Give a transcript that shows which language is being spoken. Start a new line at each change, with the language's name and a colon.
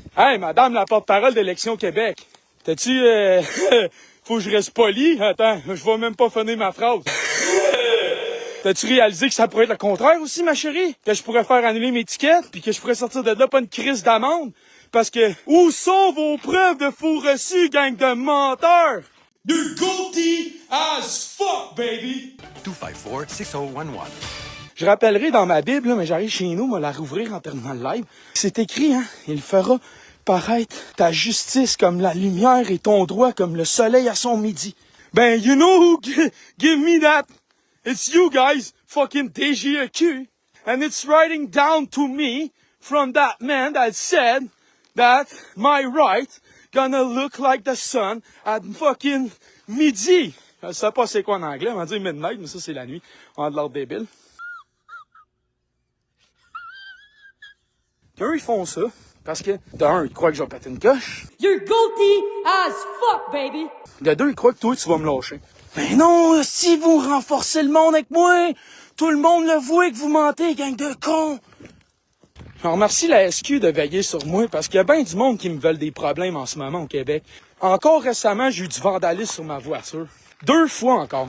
French: Hey, madame la porte-parole d'Élections Québec, t'as-tu... faut que je reste poli? Attends, je vais même pas finir ma phrase. T'as-tu réalisé que ça pourrait être le contraire aussi, ma chérie? Que je pourrais faire annuler mes tickets, puis que je pourrais sortir de là pas une crise d'amende? Parce que, où sont vos preuves de faux reçus, gang de menteurs?
English: You're guilty as fuck, baby! 254-6011.
French: Je rappellerai dans ma Bible, là, mais j'arrive chez nous, moi, la rouvrir en terminant le live. C'est écrit, hein? Il fera paraître ta justice comme la lumière et ton droit comme le soleil à son midi.
English: Ben, you know who give me that? It's you guys, fucking DGEQ. And it's writing down to me from that man that said that my right gonna look like the sun at fucking midi.
French: Je sais pas c'est quoi en anglais, on va dire midnight, mais ça c'est la nuit. On a de l'ordre débile. Eux, ils font ça parce que, d'un, ils croient que je vais péter une coche.
English: You're guilty as fuck, baby!
French: De deux, ils croient que toi, tu vas me lâcher. Mais non, si vous renforcez le monde avec moi, tout le monde le voit que vous mentez, gang de cons. Je remercie la SQ de veiller sur moi parce qu'il y a bien du monde qui me veulent des problèmes en ce moment au Québec. Encore récemment, j'ai eu du vandalisme sur ma voiture. 2 fois encore.